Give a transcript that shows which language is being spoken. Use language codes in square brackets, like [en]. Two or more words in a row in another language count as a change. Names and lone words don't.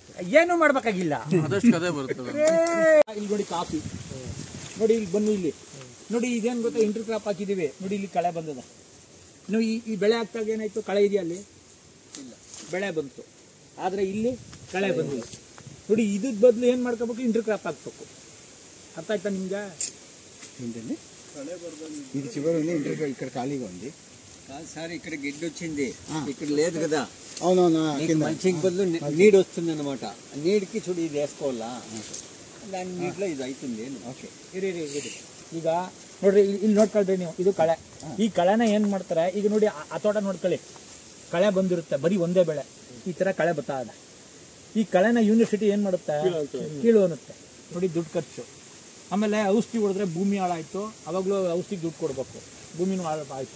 [kn] ಏನು ಮಾಡ್ಬೇಕಾಗಿಲ್ಲ, ಇಲ್ಲಿ ನೋಡಿ ಕಾಫಿ ನೋಡಿ, ಇಲ್ಲಿ ಬನ್ನಿ, ಇಲ್ಲಿ ನೋಡಿ. ಇದೇನ್ ಗೊತ್ತಾ, [en] inter crop [kn] ಹಾಕಿದೀವಿ ನೋಡಿ, ಇಲ್ಲಿ ಕಳೆ ಬಂದದ. ನೀವು ಈ ಬೆಳೆ ಹಾಕ್ದಾಗ ಏನಾಯ್ತು, ಕಳೆ ಇದೆಯಾ ಅಲ್ಲಿ? ಬೆಳೆ ಬಂತು. ಆದರೆ ಇಲ್ಲಿ ಕಳೆ ಬಂದಿಲ್ಲ ನೋಡಿ. ಇದ್ರ ಬದಲು ಏನು ಮಾಡ್ಕೋಬೇಕು, [en] inter crop [kn] ಹಾಕ್ಬೇಕು. ಅರ್ಥ ಆಯ್ತಾ ನಿಮ್ಗೆ? [te] ఇది చివరి ఇక్కడ ఖాళీగా ఉంది సార్. ఇక్కడ గిడ్డ వచ్చింది, ఇక్కడ లేదు కదా. అవునవునా, మంచికి బదులు నీడ్ వస్తుంది అనమాట. నీడ్కి చూడు ఇది వేసుకోవాలా, దాని నీటిలో ఇది అవుతుంది. [kn] ಓಕೆ, ಇರಿ. ಈಗ ನೋಡ್ರಿ, ಇಲ್ಲಿ ನೋಡ್ಕೊಳ್ರಿ ನೀವು, ಇದು ಕಳೆ. ಈ ಕಳೆನ ಏನು ಮಾಡ್ತಾರೆ ಈಗ ನೋಡಿ, ಆ ತೋಟ ನೋಡ್ಕೊಳ್ಳಿ, ಕಳೆ ಬಂದಿರುತ್ತೆ, ಬರೀ ಒಂದೇ ಬೆಳೆ, ಈ ಥರ ಕಳೆ ಬರ್ತಾ ಇದೆ. ಈ ಕಳೆನ ಯೂನಿವರ್ಸಿಟಿ ಏನು ಮಾಡುತ್ತೆ, ಕೀಳು ಅನ್ನುತ್ತೆ ನೋಡಿ, ದುಡ್ಡು ಖರ್ಚು. ಆಮೇಲೆ ಔಷಧಿ ಹೊಡೆದ್ರೆ ಭೂಮಿ ಹಾಳಾಯಿತು, ಅವಾಗಲೂ ಔಷಧಿಗೆ ದುಡ್ಡು ಕೊಡಬೇಕು, ಭೂಮಿನೂ ಆಯಿತು.